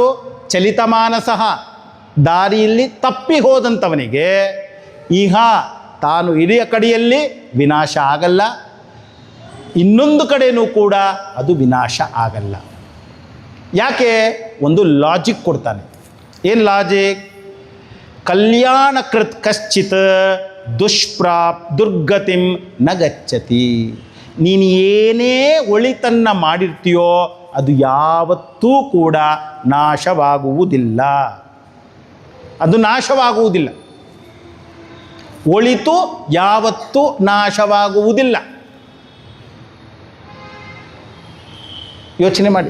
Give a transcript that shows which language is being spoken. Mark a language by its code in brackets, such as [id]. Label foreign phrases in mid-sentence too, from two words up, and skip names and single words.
[sa] ಚಲಿತ ಮಾನಸಃ, [kn] ದಾರಿಯಲ್ಲಿ ತಪ್ಪಿ ಹೋದಂಥವನಿಗೆ ಇಹ ತಾನು ಇರಿಯ ಕಡೆಯಲ್ಲಿ ವಿನಾಶ ಆಗಲ್ಲ, ಇನ್ನೊಂದು ಕಡೆಯೂ ಕೂಡ ಅದು ವಿನಾಶ ಆಗಲ್ಲ. ಯಾಕೆ? ಒಂದು ಲಾಜಿಕ್ ಕೊಡ್ತಾನೆ. ಏನು ಲಾಜಿಕ್? [sa] ಕಲ್ಯಾಣಕೃತ್ ಕಶ್ಚಿತ್ ದುರ್ಗತಿಂ ನ ಗಚ್ಚತಿ. [kn] ನೀನು ಏನೇ ಒಳಿತನ್ನು ಮಾಡಿರ್ತೀಯೋ ಅದು ಯಾವತ್ತೂ ಕೂಡ ನಾಶವಾಗುವುದಿಲ್ಲ. ಅದು ನಾಶವಾಗುವುದಿಲ್ಲ. ಒಳಿತು ಯಾವತ್ತೂ ನಾಶವಾಗುವುದಿಲ್ಲ. ಯೋಚನೆ ಮಾಡಿ.